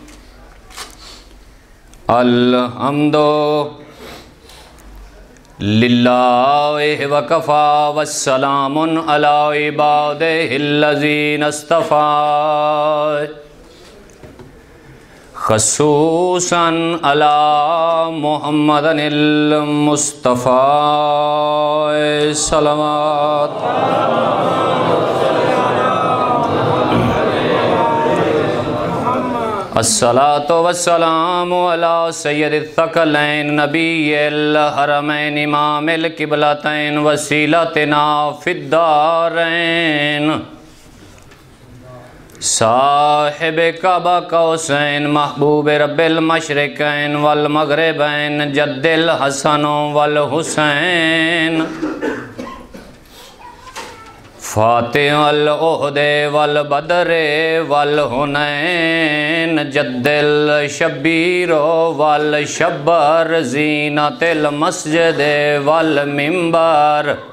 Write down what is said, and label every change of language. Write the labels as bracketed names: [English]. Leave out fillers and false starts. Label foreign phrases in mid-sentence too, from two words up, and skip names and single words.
[Arabic] الحمد للہ وکفا والسلام علی عبادہ الذین اصطفی، خصوصاً علی محمد المصطفی صلوات۔ الصلاة والسلام علی سید الثقلین نبی الحرمین امام القبلتین وسیلتنا فی الدارین، صاحب کعبہ قوسین محبوب رب المشرقین والمغربین جد الحسن والحسین، فاتح العہد والبدر والحنین جد الشبیر والشبر زینت المسجد والمنبر۔